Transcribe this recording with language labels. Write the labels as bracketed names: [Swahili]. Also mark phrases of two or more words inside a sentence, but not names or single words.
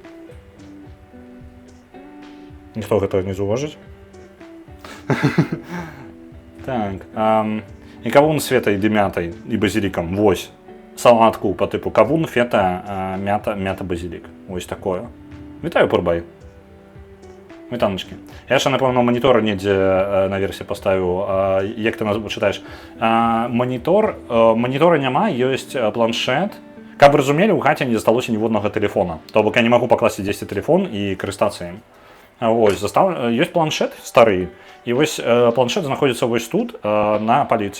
[Belarusian] Ніхто гэтага не заўважыць. Так. І кавун з фетай ды мятай і базілікам. Вось. Салатку па тыпу кавун, фета, мята, базілік. Вось такое. Вітаю, Пурбай. Вітаночкі. [Ukrainian] Я ще, напевно, [Belarusian] монітор недзе наверсе паставіў. Як ты нас чытаеш? Монітора няма, ёсць планшет. Каб вы разумелі, у хаце не засталося ніводнага тэлефона. То бок я не магу пакласці дзесьці тэлефон і карыстацца ім. Вось, ёсць планшет стары. І вось планшет знаходзіцца вось тут, на паліцы.